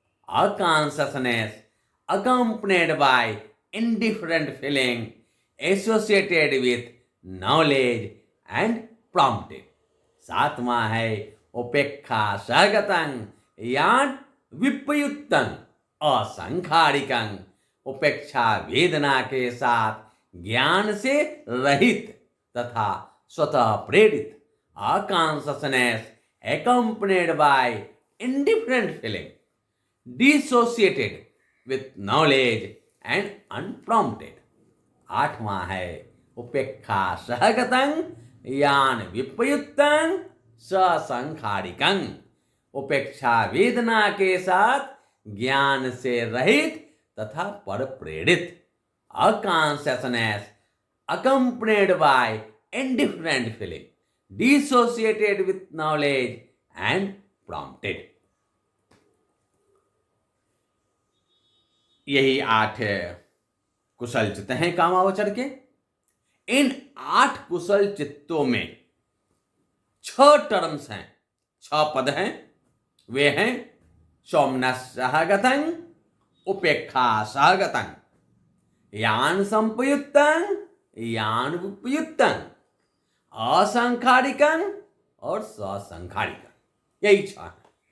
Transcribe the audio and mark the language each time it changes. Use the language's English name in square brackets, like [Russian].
[English] A consciousness accompanied by indifferent feeling associated with knowledge and prompted। [Hindi] सातवां है [Pali] उपेक्षा सहगतं यान विपयुक्तं असंखारिकं, [Hindi] उपेक्षा वेदना के साथ ज्ञान से रहित तथा स्वतः प्रेरित। [English] A consciousness accompanied by indifferent feeling dissociated with knowledge and unprompted। [Hindi] आठवां है [Pali] उपेक्षा सहगतं यान विपयुक्तं संखारिकं, [Hindi] उपेक्षा वेदना के साथ ज्ञान से रहित तथा पर प्रेरित। [English] A consciousness accompanied by indifferent feeling dissociated with knowledge and prompted। [Hindi] यही 8 कुशल चित्त हैं कामावचर के। इन 8 कुशल चित्तों में 6 टर्म्स हैं, 6 पद हैं। वे हैं सोमनस्य सहगतं, उपेक्षा सहगतं, यान संपयुक्तं, यान विपयुक्तं, असंखारिकं और ससंखारिकं। यही 6 हैं।